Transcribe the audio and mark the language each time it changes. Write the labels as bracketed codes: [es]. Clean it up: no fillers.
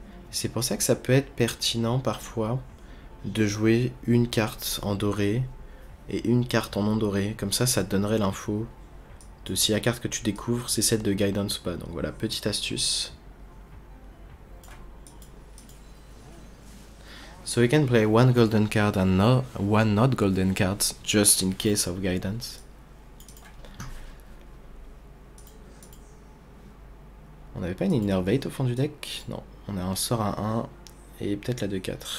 [fr] C'est pour ça que ça peut être pertinent parfois de jouer une carte en doré et une carte en non doré. Comme ça, ça te donnerait l'info de si la carte que tu découvres c'est celle de Guidance ou pas. Donc voilà, petite astuce. [en] So we can play one golden card and one not golden card just in case of Guidance. [fr] On n'avait pas une Innervate au fond du deck? Non, on a un sort à 1 et peut-être la 2-4.